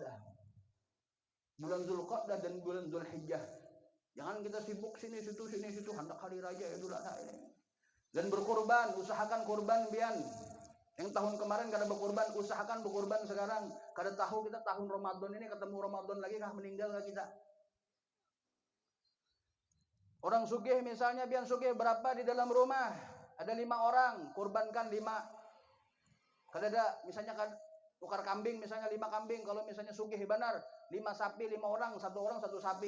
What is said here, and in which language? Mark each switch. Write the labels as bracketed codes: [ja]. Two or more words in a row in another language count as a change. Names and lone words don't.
[id] Di bulan Zulqa'dah. bulan Dzulqa'dah dan bulan Dzulhijjah. Jangan kita sibuk sini situ hendak hari raya Idul Adha ini. Dan berkurban, usahakan kurban bian. Yang tahun kemarin kada berkurban, usahakan berkurban sekarang. Kada tahu kita tahun Ramadan ini ketemu Ramadan lagi kah meninggal kah kita. Orang sugih misalnya bian sugih berapa di dalam rumah? Ada 5 orang, kurbankan 5. Kada ada misalnya kan tukar kambing misalnya 5 kambing, kalau misalnya sugih benar 5 sapi 5 orang, 1 orang 1 sapi.